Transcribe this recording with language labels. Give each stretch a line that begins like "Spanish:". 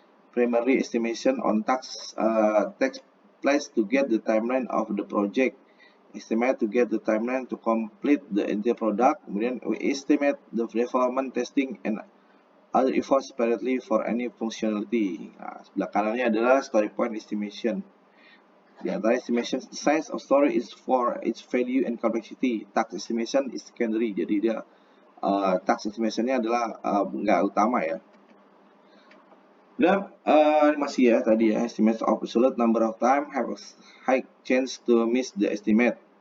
English: Primary estimation on tasks takes place to get the timeline of the project. Estimate to get the timeline to complete the entire product. Kemudian we estimate the development, testing, and other efforts separately for any functionality.
Indonesian: Nah, sebelah kanannya adalah story point estimation. Di antara
English: estimation, size of story is for its value and complexity. Task estimation is secondary,
Indonesian: jadi dia task estimationnya adalah nggak utama ya. Dan masih ya tadi ya,
English: estimate of absolute number of time have a high chance to miss the estimate.